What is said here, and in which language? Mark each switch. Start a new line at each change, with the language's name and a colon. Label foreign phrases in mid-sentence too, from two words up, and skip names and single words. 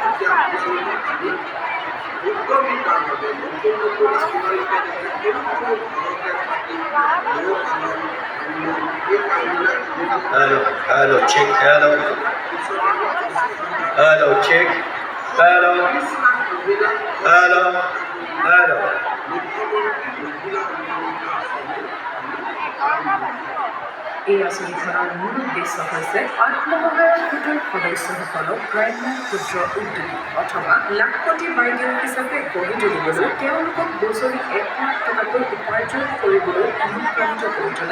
English: Hello, check, hello. Hello, check. Hello. Hello. Hello.
Assamese: এই আঁচনিখনৰ মূল উদ্দেশ্য হৈছে আত্মসহায়ক গোটৰ সদস্যসকলক গ্ৰাম্য ক্ষুদ্ৰ উদ্যোগী অথবা লাখপতি বাইদেউ হিচাপে গঢ়ি তুলিবলৈ তেওঁলোকক বছৰি 1 লাখ টকাকৈ উপাৰ্জন কৰিবলৈ অনুপ্ৰাণিত কৰি তোলা।